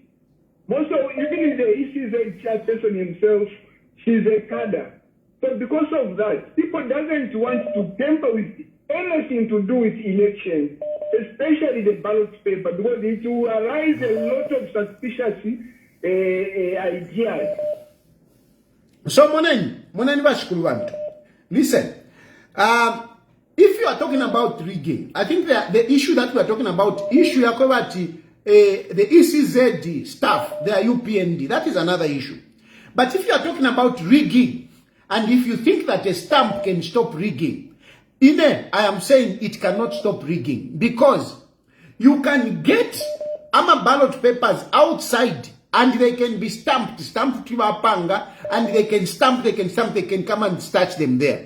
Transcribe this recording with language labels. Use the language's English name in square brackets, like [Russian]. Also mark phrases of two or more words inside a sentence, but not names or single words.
[English] Even the ECZ chairperson himself, she's a cadre. So because of that, people doesn't want to tamper with anything to do with elections, especially the ballot paper, because it will arise a lot of suspicious ideas. [Bemba] So moneni bashikulu bantu. [English] Listen, if you are talking about rigging, I think the issue that we are talking about, issue yakwati the ECZ staff, they are UPND, that is another issue. But if you are talking about rigging, and if you think that a stamp can stop rigging, I am saying it cannot stop rigging, because you can get ama ballot papers outside and they can be stamped [Bemba] kiwa panga, [English] and they can come and touch them there.